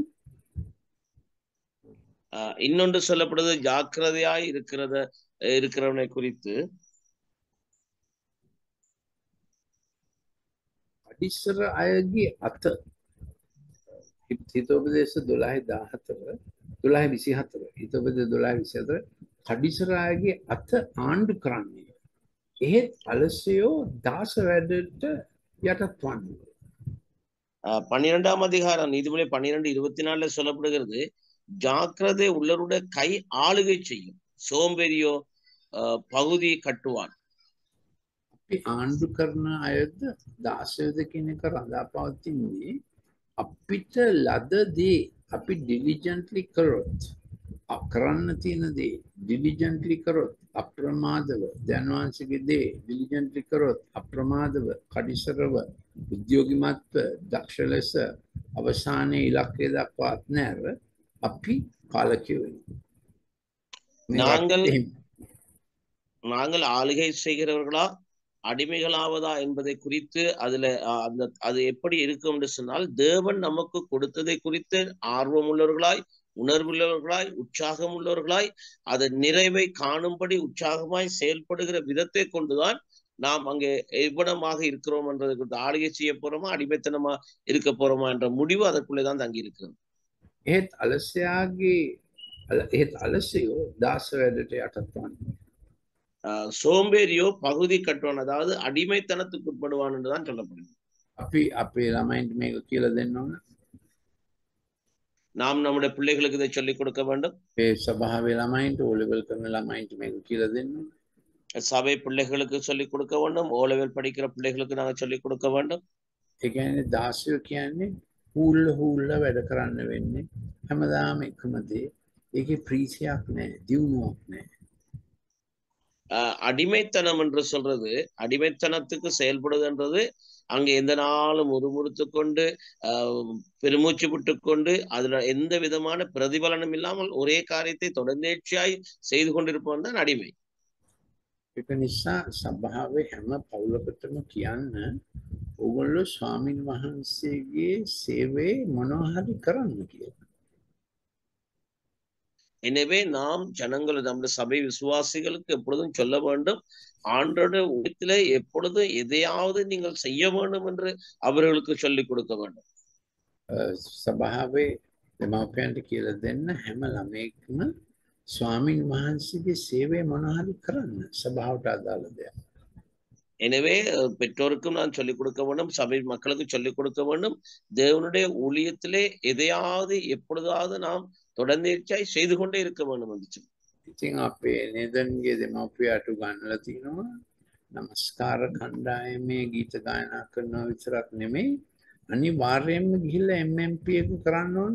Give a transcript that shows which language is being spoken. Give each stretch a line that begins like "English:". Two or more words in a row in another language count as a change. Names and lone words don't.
Tamil: இன்னொன்று சொல்லப்படுது ஜாக்கிரதையாய் இருக்கிறவனை குறித்து.
Sinhala: අඩිස්සර අයගේ අත හිතෝපදේශ 12:14 12:24 හිතෝපදේශ 12:24 කඩිස්සර අයගේ අත ආණ්ඩු කරන්නේ. එහෙත් අලසයෝ දාස වැඩට යටත් වන්නේ.
Tamil: 12ஆம் அதிகாரம் நீதிமொழி 12:24 சொல்லப்படுகிறது, ஜாக்கிரதை உள்ளவருடைய கை ஆளுகை செய்யும், சோம்பேறியோ பகுதி கட்டுவான்.
Sinhala: අපි ආණ්ඩු කරන අයද දාසයද කියන එක රඳා පවතින්නේ අපිට ලද දේ අපි ඩිලිජන්ට්ලි කරොත්, කරන්න තියෙන දේ ඩිලිජන්ට්ලි කරොත්, අප්‍රමාදව දැනවාන්සේගේ දේ ඩිලිජන්ට්ලි කරොත්, අප්‍රමාදව කඩිසරව උද්‍යෝගිමත්ව දක්ෂ ලෙස අවසානයේ ඉලක්කය දක්වාත් නැර අපි පාලකයෝ වෙනවා.
Tamil: நாங்கள் ஆளுகை செய்கிறவர்களா அடிமைகளாவதா என்பதை குறித்து அது எப்படி இருக்கும் என்று சொன்னால், தேவன் நமக்கு கொடுத்ததை குறித்து ஆர்வம் உள்ளவர்களாய், உணர்வுள்ளவர்களாய், உற்சாகம் உள்ளவர்களாய், அதன் நிறைவை காணும்படி உற்சாகமாய் செயல்படுகிற விதத்தை கொண்டுதான் நாம் அங்கே எவ்வளமாக இருக்கிறோம் என்றதை குறித்து, ஆளுகை செய்ய போறோமா அடிமைத்தனமா இருக்க போறோமா என்ற முடிவு அதற்குள்ளேதான் தங்கி இருக்கிறது.
Sinhala: ඒත් අලසයෝ දාස වැඩට යටත් වන්නේ.
Tamil: சோம்பேறியோ பகுதி கட்டுவான், அதாவது அடிமைத்தனத்துக்கு உட்படுவான் என்றுதான் சொல்லப்படுது.
Sinhala: අපි අපේ ළමයින්ට මේක කියලා දෙන්න ඕන.
Tamil: நாம் நம்முடைய பிள்ளைகளுக்கு இதை சொல்லிக் கொடுக்க வேண்டும்.
Sinhala: ඒ සභාවේ ළමයින්ට ඕ ලෙවල් කරන ළමයින්ට මේක කියලා දෙන්න ඕන.
Tamil: சபை பிள்ளைகளுக்கு சொல்லிக் கொடுக்க வேண்டும், ஓ லெவல் படிக்கிற பிள்ளைகளுக்கு நாங்கள் சொல்லிக் கொடுக்க வேண்டும்.
Sinhala: ඒ කියන්නේ දාසයෝ කියන්නේ හූල්ල වැඩ කරන්න වෙන්නේ. හැමදාම එකම දේ. ඒකේ ප්‍රීතියක් නැහැ, දියුණුවක් නැහැ.
Tamil: அடிமைத்தனம் என்று சொல்றது, அடிமைத்தனத்துக்கு செயல்படுதுன்றது அங்க எந்த நாளும் முறுமுறுத்து கொண்டு பெருமூச்சு விட்டு கொண்டு அதுல எந்த விதமான பிரதிபலனும் இல்லாமல் ஒரே காரியத்தை தொடர்ந்தேர்ச்சியாய் செய்து கொண்டிருப்பவன் தான் அடிமை.
Sinhala: ඒක නිසා සභාවේ හැම පවුලකටම කියන්න ඕගොල්ලෝ ස්වාමීන් වහන්සේගේ සේවයේ මොනවා හරි කරන්න කියලා.
Tamil: எனவே நாம் ஜனங்கள், நம்முடைய சபை விசுவாசிகளுக்கு எப்பொழுதும் சொல்ல வேண்டும், ஆண்டோட ஊழியத்திலே எப்பொழுதும் எதையாவது நீங்கள் செய்ய வேண்டும் என்று அவர்களுக்கு சொல்லிக் கொடுக்க வேண்டும்.
Sinhala: සභාවේ දෙමාපියන්ට කියලා දෙන්න හැම ළමයෙක්ම ස්වාමීන් වහන්සේගේ සේවය මොනවා හරි කරන්න, සභාවට අදාළ දෙයක්.
Tamil: எனவே பெற்றோருக்கும் நான் சொல்லிக் கொடுக்க வேண்டும், சபை மக்களுக்கு சொல்லிக் கொடுக்க வேண்டும், தேவனுடைய ஊழியத்திலே எதையாவது எப்பொழுதாவது நாம் தொடர்ந்தேர்ச்சியாய் செய்து கொண்டே இருக்க வேண்டும் என்று சொல்லி.
Sinhala: ඉතින් අපේ නේදන්ගේ දෙමාපියාට ගන්නලා තිනවා නමස්කාර කණ්ඩායමේ ගීත ගායනා කරනවා විතරක් නෙමෙයි, අනිවාර්යයෙන්ම ගිහිල්ලා MMP එක කරන්න ඕනේ.